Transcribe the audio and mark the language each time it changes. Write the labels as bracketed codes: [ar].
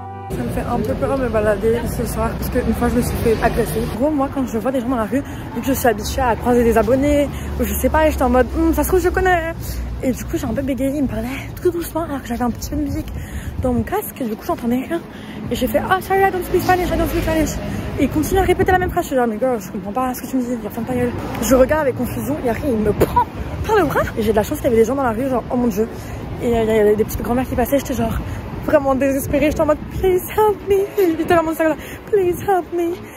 [fr] Ça me fait un peu peur de me balader ce soir parce qu'une fois je me suis fait agresser. En gros, moi quand je vois des gens dans la rue, vu que je suis habituée à croiser des abonnés ou je sais pas, et j'étais en mode ça se trouve je connais. Et du coup j'ai un peu bégayé, il me parlait tout doucement alors que j'avais un petit peu de musique dans mon casque et du coup j'entendais rien. Et j'ai fait [en] oh sorry I don't speak Spanish, [fr] I don't speak Spanish. Et il continue à répéter la même phrase. Je suis genre mais girl, je comprends pas ce que tu me dis, ferme ta gueule. Je regarde avec confusion, il y a rien, il me prend par le bras. Et j'ai de la chance qu'il y avait des gens dans la rue, genre oh mon dieu. Et il y avait des petites grand-mères qui passaient, j'étais genre vraiment désespérée, j'étais en mode [en] please help me, [fr] littéralement ça, [en] please help me.